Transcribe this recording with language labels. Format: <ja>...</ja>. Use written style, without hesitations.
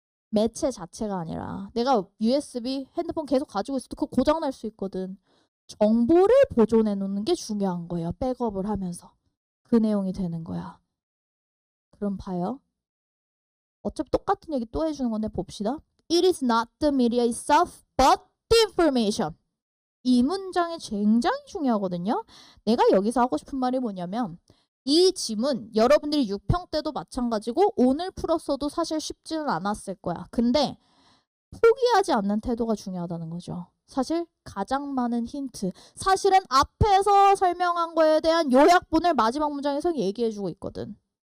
<ko>매체 자체가 아니라 내가 USB 핸드폰 계속 가지고 있어도 그거 고장날 수 있거든. 정보를 보존해 놓는 게 중요한 거예요. 백업을 하면서. 그 내용이 되는 거야. 그럼 봐요. 어차피 똑같은 얘기 또 해주는 건데 봅시다.</ko> <en>It is not the media itself, but the information.</en> <ko>이 문장이 굉장히 중요하거든요. 내가 여기서 하고 싶은 말이 뭐냐면 이 지문 여러분들이 6평 때도 마찬가지고 오늘 풀었어도 사실 쉽지는 않았을 거야. 근데 포기하지 않는 태도가 중요하다는 거죠. 사실 가장 많은 힌트. 사실은 앞에서 설명한 거에 대한 요약본을 마지막 문장에서 얘기해주고 있거든.</ko>